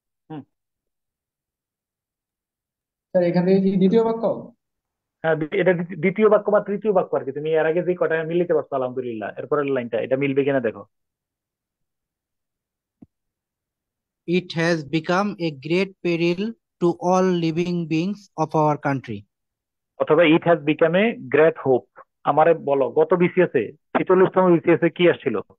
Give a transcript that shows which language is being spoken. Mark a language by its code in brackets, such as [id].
[bn] হুম। Sir এখানে কি দ্বিতীয় বাক্য? হ্যাঁ, এটা দ্বিতীয় বাক্য বা তৃতীয় বাক্য আর কি। তুমি এর আগে যে কটা মিলিতে পারছো আলহামদুলিল্লাহ, এরপরের লাইনটা এটা মিলবে কিনা দেখো। [en] It has become a great peril to all living beings of our country. [bn] অথবা [en] It has become a great hope. [bn] আমারে বলো, গত বিসিএস এ 46তম বিসিএস এ কি আসছিল?